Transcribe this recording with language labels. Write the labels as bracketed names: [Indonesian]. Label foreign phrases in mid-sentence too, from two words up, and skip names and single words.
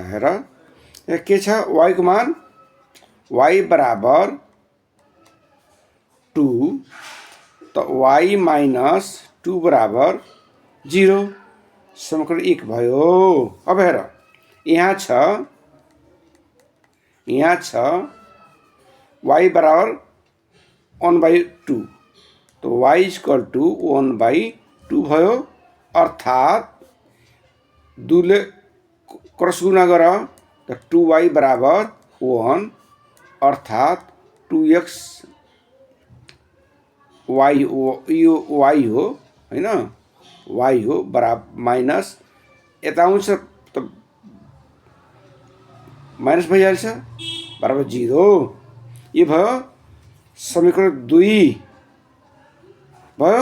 [Nepali] हेर यहाँ के छ y को मान y बराबर 2 त y माइनस 2 बराबर 0 समीकरण 1 भयो। अब हेर यहाँ छ y बराबर 1/2 तो y [English] equal to [Nepali] 1/2 भयो। अर्थात 2 ले क्रस गुना गर त 2y बराबर 1 अर्थात 2x y यो y हो हैन y हो बराबर माइनस यता आउँछ त माइनस भइहाल्छ बराबर 0 यो भयो समीकरण 2 भयो।